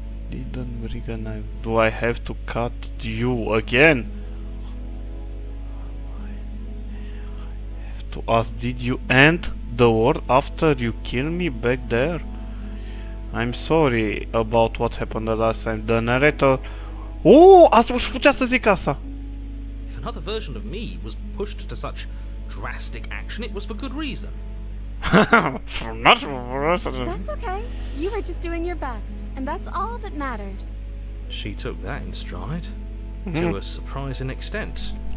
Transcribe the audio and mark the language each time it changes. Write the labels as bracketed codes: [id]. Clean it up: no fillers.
[en] Didn't bring a knife. Do I have to cut you again? I have to ask, did you end the world after you killed me back there? I'm sorry about what happened the last time. The narrator... [ro] Oh, asta aș putea să zic asta. [en] If another version of me was pushed to such drastic action, it was for good reason. That's okay. You were just doing your best, and that's all that matters. She took that in stride. To a surprising extent.